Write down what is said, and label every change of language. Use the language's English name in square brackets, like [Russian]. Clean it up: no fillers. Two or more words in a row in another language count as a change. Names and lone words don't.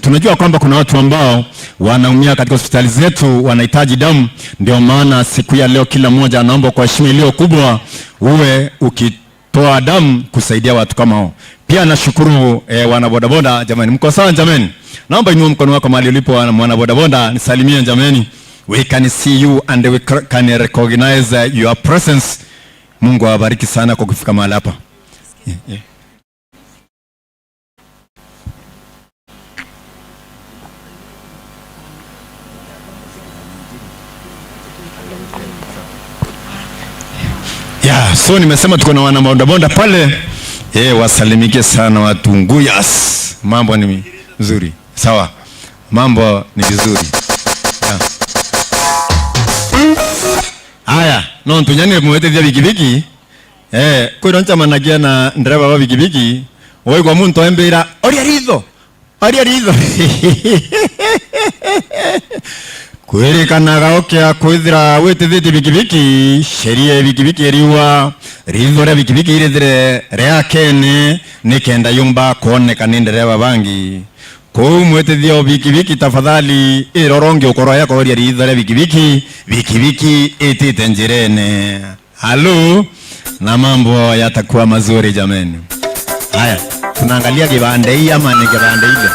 [Swahili] Tunajua kwamba kuna watu ambao wanaumia katika hospitali zetu, wanahitaji damu. Ndio maana siku ya leo kila mmoja anaomba kwa heshima iliyo kubwa uwe ukitoa damu kusaidia watu kama hao. Pia nashukuru wana bodaboda, jamani mko sawa jamani? Naomba inua mkono wako mahali ulipo mwana bodaboda, nisalimie jamani. [English] We can see you and we can recognize your presence. [Swahili] Mungu awabariki sana kwa kufika mahali hapa. So nimesema tuko na wana bodaboda pale. Wasalimike sana watu Nguyas. Mambo ni nzuri. Sawa. Mambo ni vizuri. [Meru] Haya, no tunyane mwete vya bikibiki. Kwa ncha managia na ndereva wa bikibiki, woi kwa muntu embera, ori arizo. Kwerekanaga okya kwithira wetithite bikibiki, sheria bikibiki eriwa, rizo rya bikibiki irethire ria kene nikenda yumba kuoneka ni ndereva bangi. Kou mwetithio bikibiki tafadhali iroronge ukoro yako ori rizo rya bikibiki itite njirene. [Swahili] Halo, na mambo yatakuwa mazuri jameni. Haya, tunaangalia kibande hii ama ni kibande ile?